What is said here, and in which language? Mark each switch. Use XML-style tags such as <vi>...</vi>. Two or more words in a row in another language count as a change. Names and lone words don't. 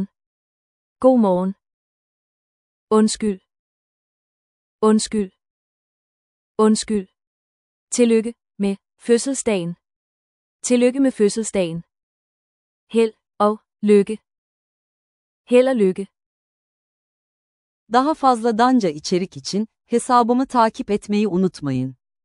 <da>God morgen. Undskyld. Undskyld. Undskyld. Tillykke med fødselsdagen. Tillykke med fødselsdagen. Held og lykke. Held og lykke.</da> <tr>Daha fazla Danca içerik için hesabımı takip etmeyi unutmayın.</tr>